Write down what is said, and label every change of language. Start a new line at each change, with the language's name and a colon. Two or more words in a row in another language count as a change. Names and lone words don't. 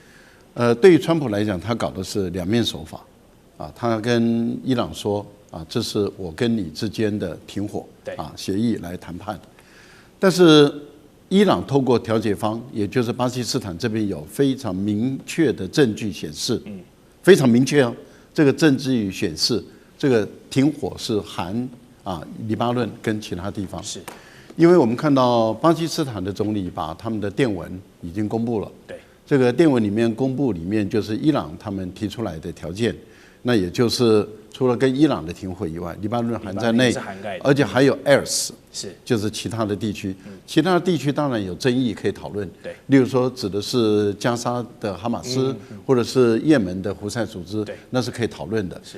Chinese: 對於川普來講，他搞的是兩面手法，他跟伊朗說，這是我跟你之間的停火協議來談判，但是伊朗透過調解方，也就是巴基斯坦這邊有非常明確的證據顯示，非常明確哦，這個證據顯示這個停火是含黎巴嫩跟其他地方，是因為我們看到巴基斯坦的總理把他們的電文已經公布了，對。這個電文裡面公布裡面就是伊朗他們提出來的條件，那也就是除了跟伊朗的停火以外，黎巴嫩含在內，而且還有 ERS， 是就是其他的地区，其他的地區當然有爭議可以討論，對，例如說指的是加沙的哈馬斯，或者是也門的胡塞組織，那是可以討論的，是。